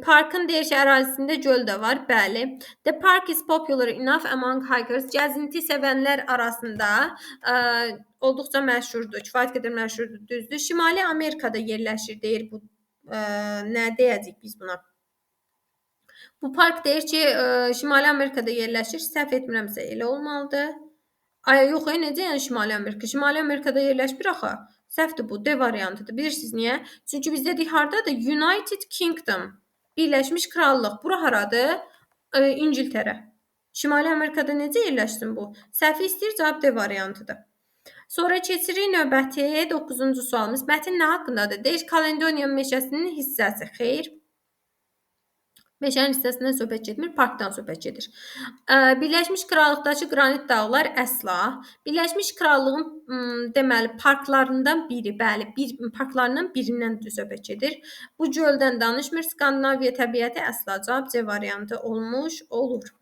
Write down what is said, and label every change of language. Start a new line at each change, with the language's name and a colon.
Azerbaijani: Parkın deyir ki, ərazisində göl də var. Bəli.
English: The park is popular enough among hikers.
Azerbaijani: Gəzinti sevənlər arasında olduqca məşhurdur. Kifayət qədər məşhurdur, düzdür. Şimali Amerikada yerləşir deyir bu. Nə deyəcəyik biz buna? Bu park deyir ki, Şimali Amerikada yerləşir. Səhv etmirəmsə elə olmalıdır. Yox, necə yəni Şimali Amerika? Şimali Amerikada yerləşmir axı. Səhvdir bu, D variantıdır. Bilirsiniz niyə? Çünki bizdə hardadır? United Kingdom. Birləşmiş Krallıq. Bura haradır? İngiltərə. Şimali Amerikada necə yerləşsin bu? Səhvi istəyir, cavab D variantıdır. Sonra keçirik növbəti 9-cu sualımız. Mətn nə haqqındadır? Deyir, Caledonian meşəsinin hissəsi. Xeyr. Meşənin hissəsindən söhbət getmir, parkdan söhbət gedir. Birləşmiş Krallıqdakı qranit dağlar əsla. Birləşmiş Krallığın deməli parklarından biri, bəli, parklarından birindən söhbət gedir. Bu göldən danışmır. Skandinaviya təbiəti əsla. Cavab C variantı olmuş olur.